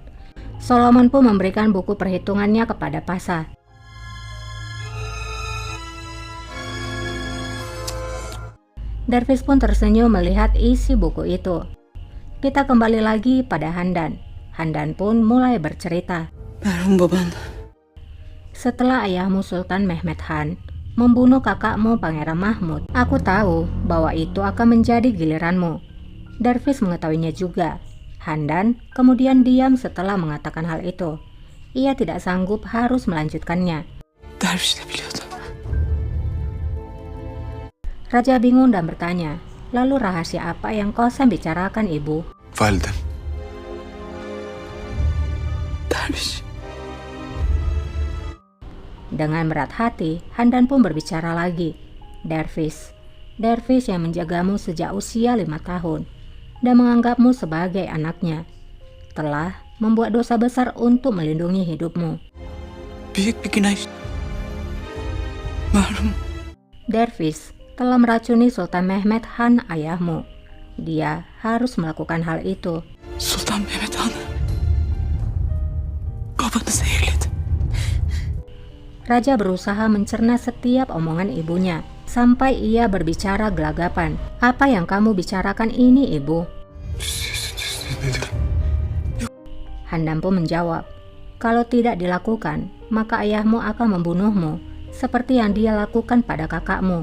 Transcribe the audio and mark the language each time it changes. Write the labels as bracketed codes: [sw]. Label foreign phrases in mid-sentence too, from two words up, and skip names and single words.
[id] Solomon pun memberikan buku perhitungannya kepada Pasah. Dervis pun tersenyum melihat isi buku itu. Kita kembali lagi pada Handan. Handan pun mulai bercerita. [tr] Merhum baban. [id] Setelah ayahmu Sultan Mehmed Han membunuh kakakmu Pangeran Mahmud, aku tahu bahwa itu akan menjadi giliranmu. Dervis mengetahuinya juga. Handan kemudian diam setelah mengatakan hal itu. Ia tidak sanggup harus melanjutkannya. [tr] Derviş de biliyordu. [id] Raja bingung dan bertanya, lalu rahasia apa yang Kosem bicarakan, Ibu? [tr] Validem. Derviş. [id] Dengan berat hati, Handan pun berbicara lagi. Dervis yang menjagamu sejak usia 5 tahun dan menganggapmu sebagai anaknya, telah membuat dosa besar untuk melindungi hidupmu. [tr] Büyük bir günah. Merhum. [id] Dervis telah meracuni Sultan Mehmed Han ayahmu. Dia harus melakukan hal itu. [tr] Sultan Mehmet Han. Babanı zehirledi. [id] Raja berusaha mencerna setiap omongan ibunya, sampai ia berbicara gelagapan. Apa yang kamu bicarakan ini, Ibu? Handan pun menjawab, kalau tidak dilakukan, maka ayahmu akan membunuhmu, seperti yang dia lakukan pada kakakmu.